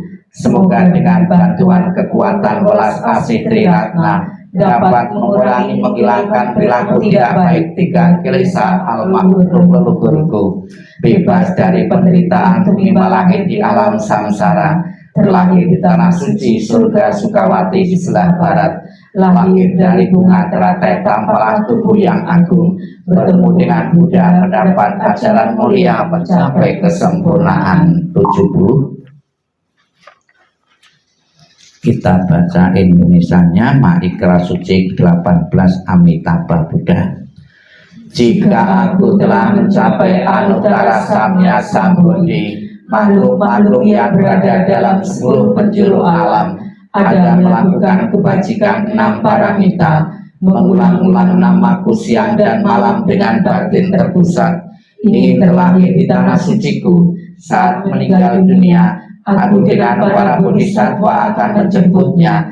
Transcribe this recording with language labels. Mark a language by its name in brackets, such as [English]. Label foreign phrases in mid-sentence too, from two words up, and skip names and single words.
[Indonesian] Semoga dengan bantuan kekuatan welas asih Triratna dapat mengurangi, menghilangkan perilaku tidak baik 3 kilesa almarhum leluhurku, bebas dari penderitaan menimpa lahir di alam samsara, terlahir di tanah suci surga Sukawati di sebelah barat, lahir dari bunga teratai tampalah tubuh yang agung, bertemu dengan Buddha, mendapat ajaran mulia, mencapai kesempurnaan. 70 kita baca Indonesianya. Maikra Suci 18 Amitabha Buddha. Jika aku telah mencapai [Sanskrit] anuttara samya sambodhi, [Indonesian] makhluk-makhluk yang berada dalam 10 penjuru alam ada melakukan kebajikan 6 paramita, mengulang-ulang namaku siang dan malam dengan batin terpusat, Ini terlahir di tanah suciku. Saat meninggal dunia, aku dengan para bodhisatwa akan menjemputnya.